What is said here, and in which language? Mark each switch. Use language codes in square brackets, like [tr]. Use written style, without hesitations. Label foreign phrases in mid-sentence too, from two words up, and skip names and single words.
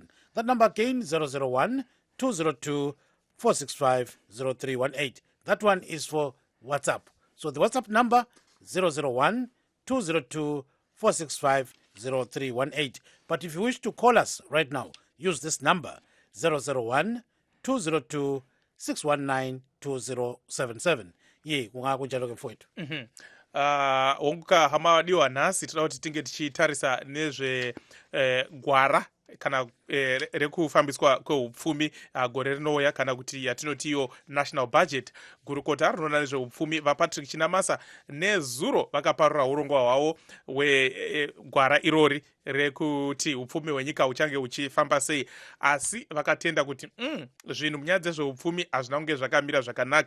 [en] That number again, 001-202-465-0318. That one is for WhatsApp. So the WhatsApp number, 001-202-465-0318. But if you wish to call us right now, use this number, 001-202-619-2077. [nd] Ye kungakunjalo ke mfowethu. [sn] Onguka hama wadiwa nasi, tunaoti tinge tichitarisa nezve gwara kana rekufambiswa kweupfumi gore rinouya, kana kuti yatinoti iyo [en] national budget. [sn] Gurukota rinoona nezveupfumi vapatrick Chinamasa nezuro vakaparura urongwa hwavo hwegwara irori rekuti upfumi hwenyika huchange huchifamba sei, asi vakatenda kuti zvinhu munyaya dzezveupfumi hazvina kunge zvakamira zvakanaka.